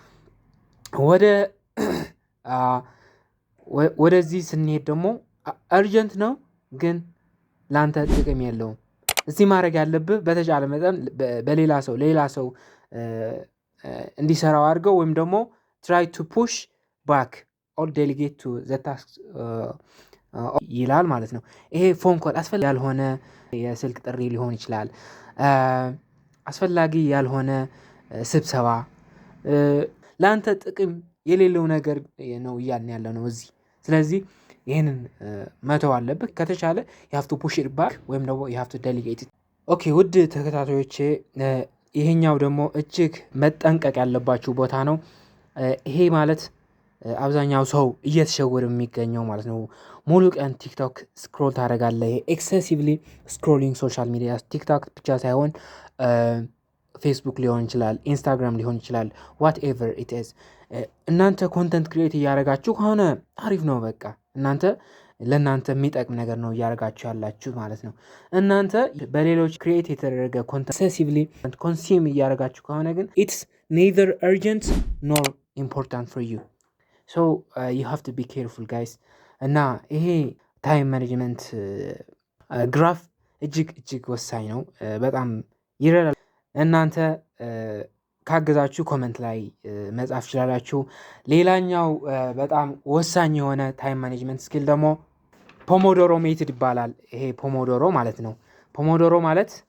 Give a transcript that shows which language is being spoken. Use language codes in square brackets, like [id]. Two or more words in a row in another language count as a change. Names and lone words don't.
[am] ወደዚህ ስንሄድ ደግሞ አርጀንት ነው ግን ላንተ ጥቅም የለውም። እዚህ ማድረግ ያለብህ በተቻለ መጠን በሌላ ሰው እንዲሰራው አድርገው፣ ወይም ደግሞ [en] try to push back or delegate to the task [am] ይላል ማለት ነው። ይሄ [en] phone call [am] አስፈላጊ ያልሆነ የስልክ ጥሪ ሊሆን ይችላል፣ አስፈላጊ ያልሆነ ስብሰባ፣ ለአንተ ጥቅም የሌለው ነገር ነው እያልን ያለ ነው እዚህ። ስለዚህ ይህንን መተው አለብህ። ከተቻለ [en] you have to push it back [am] ወይም ደግሞ [en] you have to delegate it። [am] ኦኬ ውድ ተከታታዮቼ፣ ይሄኛው ደግሞ እጅግ መጠንቀቅ ያለባችሁ ቦታ ነው። ይሄ ማለት አብዛኛው ሰው እየተሸወረ የሚገኘው ማለት ነው። ሙሉ ቀን ቲክቶክ ስክሮል ታደርጋለህ። [en] excessively scrolling social media፣ [am] ቲክቶክ ብቻ ሳይሆን ፌስቡክ ሊሆን ይችላል፣ ኢንስታግራም ሊሆን ይችላል፣ [en] whatever it is። [am] እናንተ [en] content create [am] እያደረጋችሁ ከሆነ አሪፍ ነው። በቃ ለእናንተ የሚጠቅም ነገር ነው እያደረጋችሁ ያላችሁ ማለት ነው። እናንተ በሌሎች ክሪኤት የተደረገ [en] content excessively consume [am] እያደረጋችሁ ከሆነ ግን [en] it's neither urgent nor important for you, so you have to be careful guys። [am] እና ይሄ [en] time management graph [am] እጅግ ወሳኝ ነው። በጣም ይረዳል። እናንተ ካገዛችሁ ኮመንት ላይ መጻፍ ይችላላችሁ። ሌላኛው በጣም ወሳኝ የሆነ [en] time management skill [am] ደግሞ [en] Pomodoro method [am] ይባላል። ይሄ ፖሞዶሮ ማለት ነው። ፖሞዶሮ ማለት